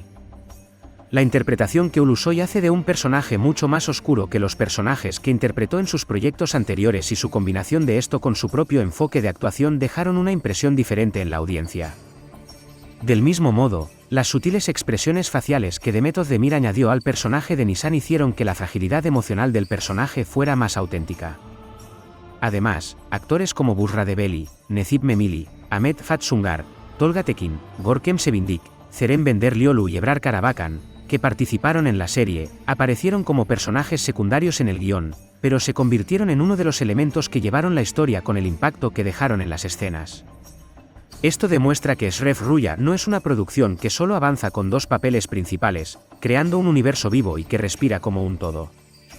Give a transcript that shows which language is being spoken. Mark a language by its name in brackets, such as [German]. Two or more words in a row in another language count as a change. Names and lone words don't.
[Spanish] La interpretación que Ulusoy hace de un personaje mucho más oscuro que los personajes que interpretó en sus proyectos anteriores y su combinación de esto con su propio enfoque de actuación dejaron una impresión diferente en la audiencia. Del mismo modo, las sutiles expresiones faciales que Demet Özdemir añadió al personaje de Nisan hicieron que la fragilidad emocional del personaje fuera más auténtica. Además, actores como Bushra Debeli, Necip Memili, Ahmet Fatsungar, Tolga Tekin, Görkem Sevindik, Cerem Benderliolu y Ebrar Karabakan, que participaron en la serie, aparecieron como personajes secundarios en el guión, pero se convirtieron en uno de los elementos que llevaron la historia con el impacto que dejaron en las escenas. Esto demuestra que Ashraf Ruya no es una producción que solo avanza con dos papeles principales, creando un universo vivo y que respira como un todo.